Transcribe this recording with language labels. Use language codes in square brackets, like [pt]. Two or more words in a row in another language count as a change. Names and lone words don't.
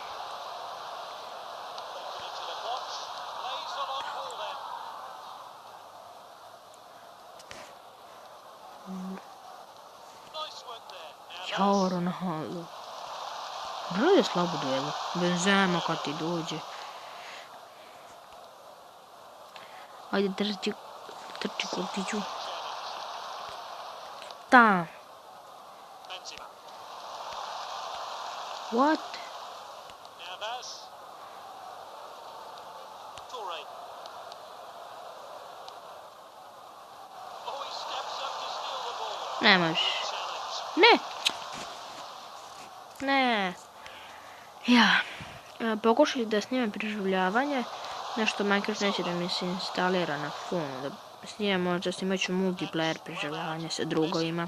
[sr] Jao, Ronaldo. Radi slabo duelu. Benzema kad ti dođe. Ajde, trči Kurtiću. Šta? Benzema. [en] What? Navas. Toure. Oh, he steps up to steal the ball. [sr] Ne možeš. [en] Challenge. [sr] Ne. Ja. Pokušaj da snimam preživljavanje. Nešto Minecraft neće da mi se instalira na fonu. Da snimam, možda snimat ću multiplayer preživljavanje sa drugovima.